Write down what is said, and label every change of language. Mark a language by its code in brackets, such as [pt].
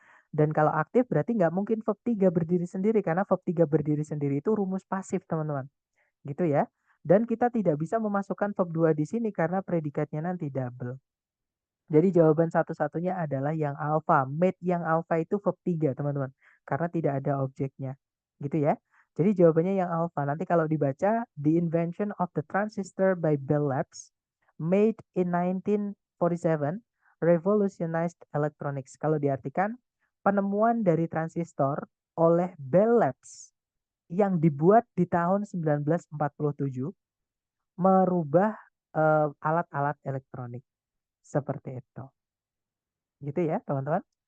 [id] Dan kalau aktif berarti nggak mungkin verb 3 berdiri sendiri karena verb 3 berdiri sendiri itu rumus pasif, teman-teman. Gitu ya. Dan kita tidak bisa memasukkan verb 2 di sini karena predikatnya nanti double. Jadi jawaban satu-satunya adalah yang alpha. Made yang alpha itu verb 3, teman-teman. Karena tidak ada objeknya. Gitu ya. Jadi jawabannya yang alpha. Nanti kalau dibaca, [en] the invention of the transistor by Bell Labs made in 1947 revolutionized electronics. [id] Kalau diartikan, penemuan dari transistor oleh Bell Labs yang dibuat di tahun 1947 merubah alat-alat elektronik. Seperti itu. Gitu ya, teman-teman.